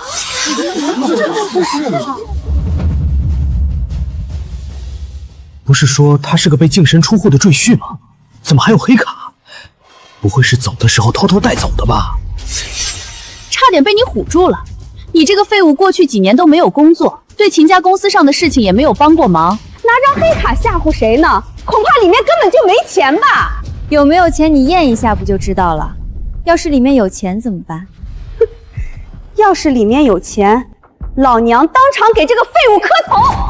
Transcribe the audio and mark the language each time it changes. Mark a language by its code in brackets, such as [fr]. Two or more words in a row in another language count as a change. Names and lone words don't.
[zh] 不是說他是個被淨身出戶的赘婿嗎？怎麼還有黑卡？不會是走的時候偷偷帶走的吧？差點被你唬住了。你這個廢物過去幾年都沒有工作，對秦家公司上的事情也沒有幫過忙，拿張黑卡嚇唬誰呢？恐怕裡面根本就沒錢吧？有沒有錢你驗一下不就知道了？要是裡面有錢怎麼辦？要是裡面有錢，老娘當場給這個廢物磕頭！